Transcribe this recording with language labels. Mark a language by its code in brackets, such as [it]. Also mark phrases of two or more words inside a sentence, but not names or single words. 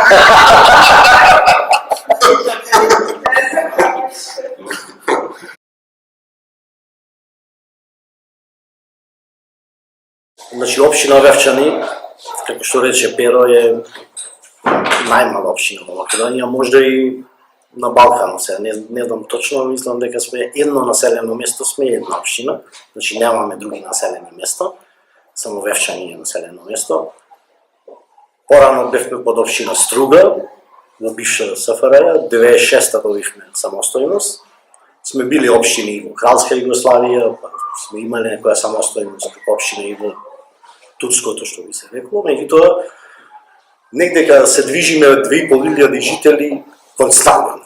[mk] Значи, општина Овевчани, како што рече Перо, је најмала општина у Македонији, а можда и на Балкану се, не знам точно, мислим дека сме едно населено место, сме една општина, значи нямаме други населени места, само Овевчани е населено место. Порано бевме под општина Струга, во бивша СФРJ, 96-та добивме самостојност. Сме били општини и во Кралска Југославија, па сме имали некоја самостојност како општина и во Турското, што би се рекло, меѓутоа негде се движиме 2.500 жители константно.